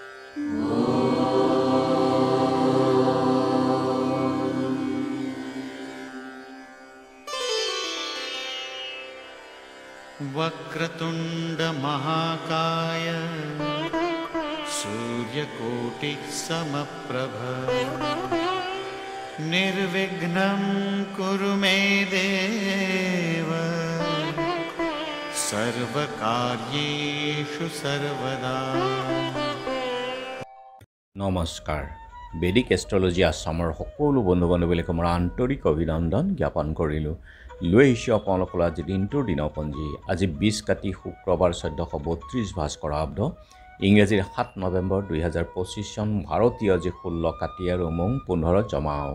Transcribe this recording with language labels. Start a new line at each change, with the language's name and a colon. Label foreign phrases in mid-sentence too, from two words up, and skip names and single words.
Sanskrit: वक्रतुंड महाकाय सूर्यकोटि समप्रभ निर्विघ्नं कुरु मे देव सर्वकार्येषु सर्वदा।
Assamese: নমস্কাৰ বেদিক এষ্ট্ৰলজি আসামৰ সকলো বন্ধু বান্ধৱীলৈ মোৰ আন্তৰিক অভিনন্দন জ্ঞাপন কৰিলোঁ। লৈ আহিছোঁ আপোনালোকৰ আজি দিনটোৰ দিনপঞ্জী। আজি 20 কাতি শুক্ৰবাৰ 1432 ভাস্কৰ আব্দ ইংৰাজীৰ 7 নৱেম্বৰ 2025 চন ভাৰতীয় আজি 16 কাতি আৰু মং 15 জমাও।